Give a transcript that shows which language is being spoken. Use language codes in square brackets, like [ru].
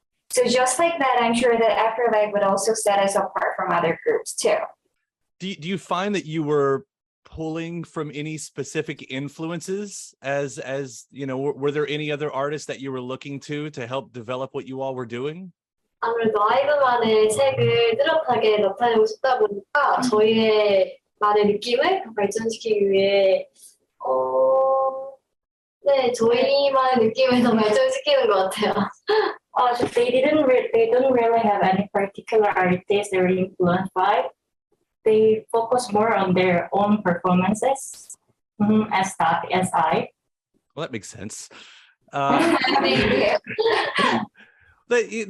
[en] So just like that, I'm sure that Afterlife would also set us apart from other groups too. Do you find that you were pulling from any specific influences as were there any other artists that you were looking to help develop what you all were doing? [ko] 아무래도 아이브만의 색을 뚜렷하게 나타내고 싶다 보니까 저희의 만의 느낌을 발전시키기 위해 저희만의 느낌을 더 발전시키는 것 같아요. [en] So they don't really have any particular artist they were influenced by. They focus more on their own performances, as I. Well, that makes sense. Thank you.